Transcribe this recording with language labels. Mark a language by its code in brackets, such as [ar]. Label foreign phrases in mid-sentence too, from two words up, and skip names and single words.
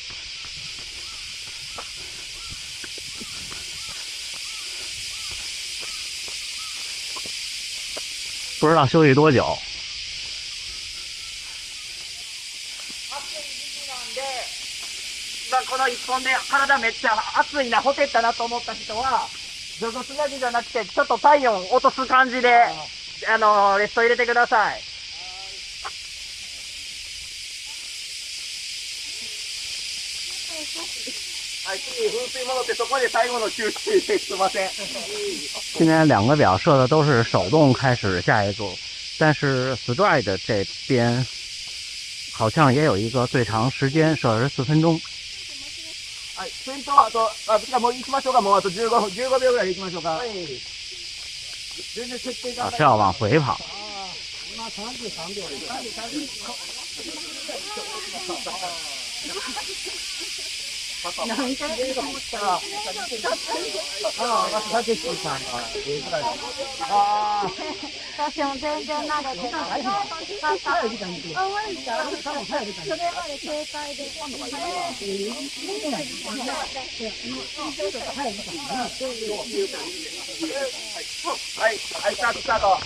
[zh] 不知道休息多久。 [ja] この1本で体めっちゃ熱いな、ほてったなと思った人は、除骨だけじゃなくて、ちょっと体温落とす感じで、レスト入れてください。はい、次、噴水戻って、そこで最後の給水ですいません。 [zh] 今天2个表设的都是手动开始下一组，但是 Stride 这边好像也有一个最长时间设14分钟。 [ja] はい、先頭あと、もう行きましょうか、もうあと15秒ぐらいで行きましょうか。はい。全然設定が。 [zh] 是要往回跑。 [ja] 今33 秒です。33秒。私も全然慣れてない。それまで正解で。はい、はい、スタート、スタート。